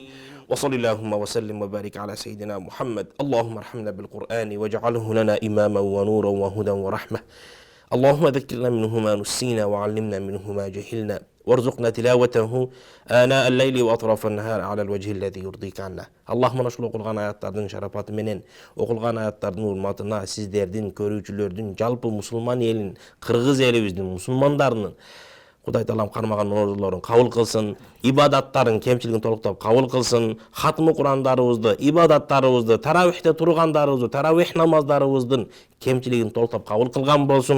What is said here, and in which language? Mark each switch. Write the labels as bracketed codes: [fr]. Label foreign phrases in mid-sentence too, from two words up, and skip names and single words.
[ar] وصل اللهم وسلم وبارك على سيدنا محمد. اللهم ارحمنا بالقرآن واجعله لنا إماما ونورا وهدى ورحمة. اللهم ذكرنا منه ما نسينا وعلمنا منه ما جهلنا وارزقنا تلاوته آناء الليل وأطراف النهار على الوجه الذي يرضيك عنا. [ky] اللهم ошол окулган аяттардын шарапаты менен, окулган аяттардын урматына сиздердин, көрүүчүлөрдүн, жалпы мусулман элин, кыргыз элибиздин мусулмандарынын Кудай Таалам кармаган оорулорун кабыл кылсын, ибадаттарын кемчилигин толуктап кабыл кылсын, хатмы Курандарыбызды, ибадаттарыбызды, таравихте тургандарыбызды, таравих намаздарыбыздын кемчилигин толуктап кабыл кылган болсун.